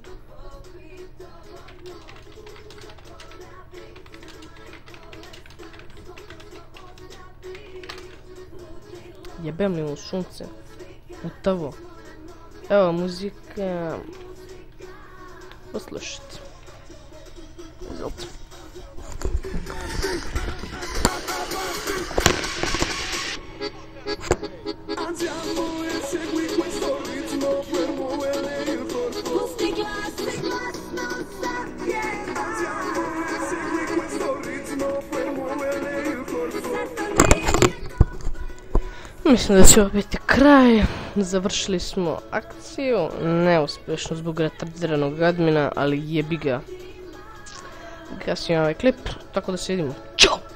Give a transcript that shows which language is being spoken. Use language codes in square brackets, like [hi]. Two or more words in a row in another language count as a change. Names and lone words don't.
[sr] Jebem li mu sunce. Mutavo. Evo muzika. Poslušajte. Izvolite. [it] Andiamo e segui questo ritmo per muovere il corpo. Mustica, non sa bien. Andiamo e segui questo ritmo per muovere il corpo. [sr] Mislim da će ovo biti kraj. Završili smo akciju. Neuspješno zbog retardiranog admina, ali jebi ga. Gasim ovaj klip, tako da se vidimo. Ćao!